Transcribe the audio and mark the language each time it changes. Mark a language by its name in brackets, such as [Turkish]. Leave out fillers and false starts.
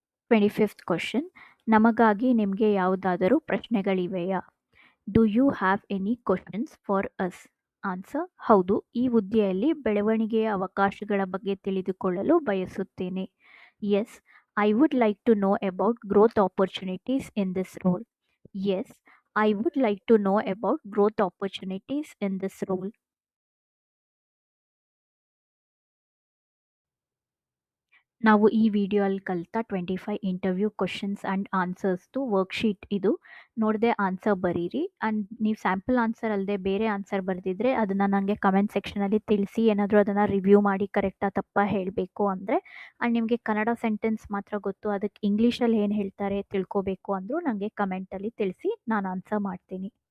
[Kannada] 25th question: ನಮಗಾಗಿ ನಿಮಗೆ ಯಾವುದಾದರೂ ಪ್ರಶ್ನೆಗಳಿವೆಯಾ? [English] Do you have any questions for us? Answer: [Kannada] ಹೌದು, ಈ ಹುದ್ದೆಯಲ್ಲಿ ಬೆಳವಣಿಗೆಯ ಅವಕಾಶಗಳ ಬಗ್ಗೆ ತಿಳಿದುಕೊಳ್ಳಲು ಬಯಸುತ್ತೇನೆ. [English] Yes, I would like to know about growth opportunities in this role. Yes, I would like to know about growth opportunities in this role. [Kannada] ನಾವು ಈ ವಿಡಿಯೋಲ್ಲಿ ಕಲಿತ 25 ಇಂಟರ್ವ್ಯೂ ಕ್ವಶನ್ಸ್ ಆ್ಯಂಡ್ ಆನ್ಸರ್ಸ್ದು ವರ್ಕ್‌ಶೀಟ್ ಇದು. ನೋಡದೆ ಆನ್ಸರ್ ಬರೀರಿ ಆ್ಯಂಡ್ ನೀವು ಸ್ಯಾಂಪಲ್ ಆನ್ಸರ್ ಅಲ್ಲದೆ ಬೇರೆ answer ಬರೆದಿದ್ರೆ ಅದನ್ನು ನನಗೆ ಕಮೆಂಟ್ ಸೆಕ್ಷನಲ್ಲಿ ತಿಳಿಸಿ. ಏನಾದರೂ ಅದನ್ನು ರಿವ್ಯೂ ಮಾಡಿ ಕರೆಕ್ಟಾ ತಪ್ಪಾ ಹೇಳಬೇಕು ಅಂದರೆ ಆ್ಯಂಡ್ ನಿಮಗೆ ಕನ್ನಡ ಸೆಂಟೆನ್ಸ್ ಮಾತ್ರ ಗೊತ್ತು, ಅದಕ್ಕೆ ಇಂಗ್ಲೀಷಲ್ಲಿ ಏನು ಹೇಳ್ತಾರೆ ತಿಳ್ಕೋಬೇಕು ಅಂದರೂ ನನಗೆ ಕಮೆಂಟಲ್ಲಿ ತಿಳಿಸಿ, ನಾನು ಆನ್ಸರ್ ಮಾಡ್ತೀನಿ.